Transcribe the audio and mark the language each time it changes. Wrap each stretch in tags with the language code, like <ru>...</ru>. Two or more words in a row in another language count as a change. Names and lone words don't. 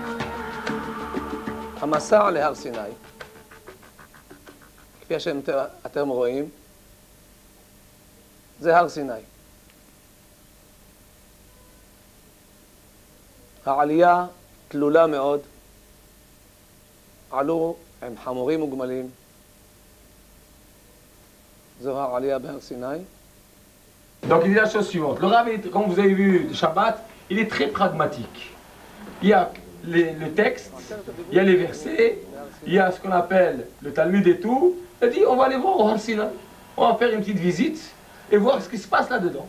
<he>המסע להר סיני, כפי שאתם רואים, זה הר סיני. העלייה תלולה מאוד, עלו עם חמורים וגמלים, זו העלייה בהר סיני.</he> <fr>Donc il dit la chose suivante, le Rav, comme vous avez vu de Shabbat, il est très pragmatique. Il y a le texte, il y a les versets, il y a ce qu'on appelle le Talmud et tout. Il dit on va aller voir au Har Sinaï, on va faire une petite visite et voir ce qui se passe là-dedans.</fr>